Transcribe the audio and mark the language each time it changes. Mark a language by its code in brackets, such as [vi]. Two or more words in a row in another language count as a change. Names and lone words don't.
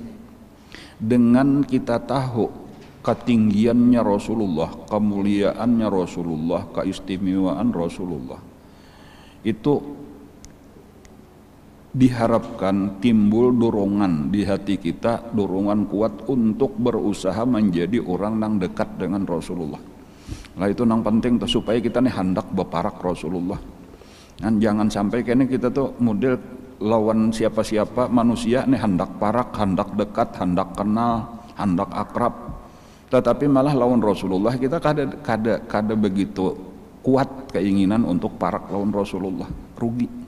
[id] Dengan kita tahu ketinggiannya Rasulullah, kemuliaannya Rasulullah, keistimewaan Rasulullah, itu diharapkan timbul dorongan di hati kita, dorongan kuat untuk berusaha menjadi orang yang dekat dengan Rasulullah. [bjn] Nah itu yang penting tuh, supaya kita nih hendak beparak Rasulullah. Dan jangan sampai kayaknya kita tuh model lawan siapa-siapa manusia nih hendak parak, hendak dekat, hendak kenal, hendak akrab. Tetapi malah lawan Rasulullah kita kada begitu kuat keinginan untuk parak lawan Rasulullah, rugi.